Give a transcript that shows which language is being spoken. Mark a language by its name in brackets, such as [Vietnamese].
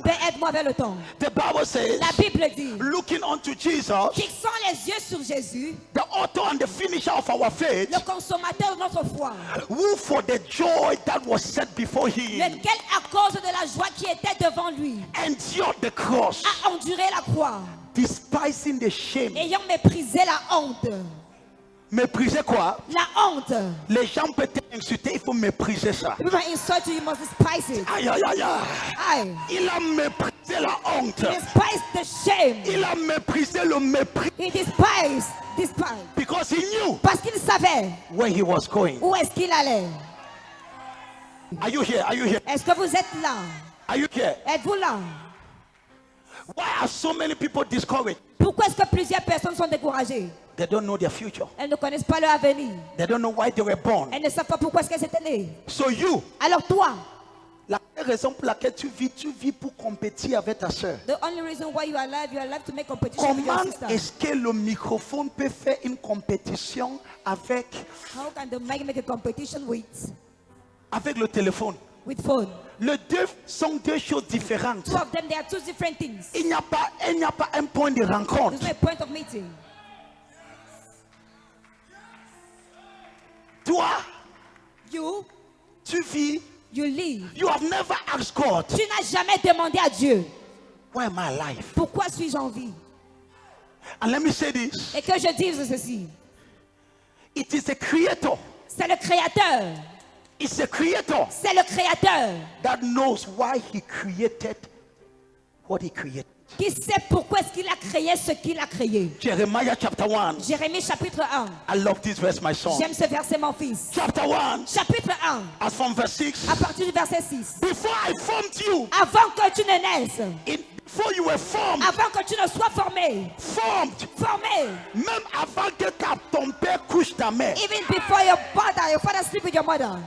[French] Père, aide-moi avec le temps. [English] The Bible says, [French] la Bible dit, [English] looking unto Jesus, [French] fixant les yeux sur Jésus, [English] the author and the finisher of our faith, [French] le consommateur de notre foi, [English] who for the joy that was set before him, [French] lequel à cause de la joie qui était devant lui, [English] endured the cross, [French] a enduré la croix, [English] despising the shame, [French] ayant méprisé la honte. Mépriser quoi? La honte. Les gens peuvent t'insulter, il faut mépriser ça. [English] People insult you, you must despise it. [French] Aïe, aïe, aïe, aïe. Il a méprisé la honte. [English] He despised the shame. [French] Il a méprisé le mépris. [English] He despised. Because he knew. [French] Parce qu'il savait. [English] Where he was going. [French] Où est-ce qu'il allait? [English] Are you here? Are you here? [French] Est-ce que vous êtes là? [English] Are you here? [French] Êtes-vous là? [English] Why are so many people discouraged? [French] Pourquoi est-ce que plusieurs personnes sont découragées? [English] They don't know their future. [French] Elles ne connaissent pas leur avenir. [English] They don't know why they were born. [French] Elles ne savent pas pourquoi est-ce qu'elles étaient nées. [English] So you. [French] Alors toi. La raison pour laquelle tu vis pour compétir avec ta sœur. [English] The only reason why you are alive to make competition with your sister. [French] Comment est-ce que le microphone peut faire une compétition avec? [English] How can the mic make a competition with? [French] Avec le téléphone. [English] With phone. [French] Les deux sont deux choses différentes. [English] Two of them, they are two different things. [French] Il n'y a pas un point de rencontre. [English] There's no point of meeting. [French] Toi, tu vis, [English] you live. You have never asked God. [French] Tu n'as jamais demandé à Dieu. [English] Why am I alive? [French] Pourquoi suis-je en vie? [English] And let me say this. [French] Et que je dise ceci. [English] It is the creator. [French] C'est le créateur. [English] It's the creator. [French] C'est le créateur. [English] That knows why he created what he created. [French] Qui sait pourquoi est-ce qu'il a créé ce qu'il a créé. [English] Jeremiah chapter 1. [French] Jérémie chapitre 1. [English] I love this verse, my son. [French] J'aime ce verset, mon fils. [English] Chapter 1. [French] Chapitre 1. [English] As from verse 6. [French] À partir du verset 6. [English] Before I formed you. [French] Avant que tu ne naisses. [English] Before you were formed. [French] Avant que tu ne sois formé. [English] Formed. [French] Formé. Même avant que ton père couche ta mère. [English] Even before your father sleep with your mother.